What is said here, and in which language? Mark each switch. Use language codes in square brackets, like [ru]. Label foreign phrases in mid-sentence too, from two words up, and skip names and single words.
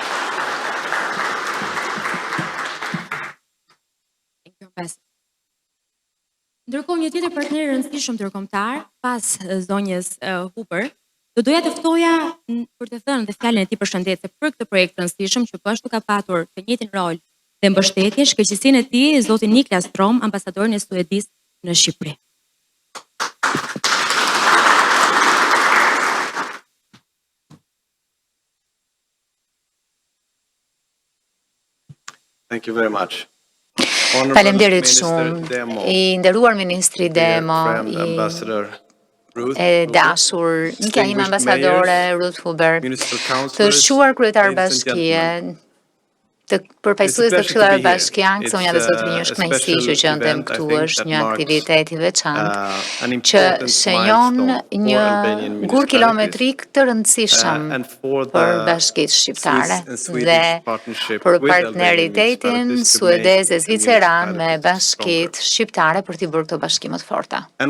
[sq] Ndërkohë, një tjetër partner i rëndësishëm ndërkombëtar pas zonjës Hooper, do doja të ftoja për të thënë dhe fjalën e tij përshëndetse për këtë projekt të rëndësishëm që po ashtu ka patur të njëjtin rol dhe mbështetje, shkëlqësinë e tij zotin Niklas Strom, ambasadorin e Suedisë në Shqipëri. [en] Thank you very much. [sq] Faleminderit shumë. I nderuar ministri Demo, e dashur, nika ime ambasadore Ruth Huber, të shuar kryetar bashkie, të përfaqësues të Këshillit Bashkiak, zonja dhe zotërinj, është kënaqësi që gjendem këtu, është një aktivitet i veçantë që shënjon një gur kilometrik të rëndësishëm për bashkitë shqiptare dhe për partneritetin suedez e zviceran me bashkitë shqiptare për t'i bërë këto bashkime të forta.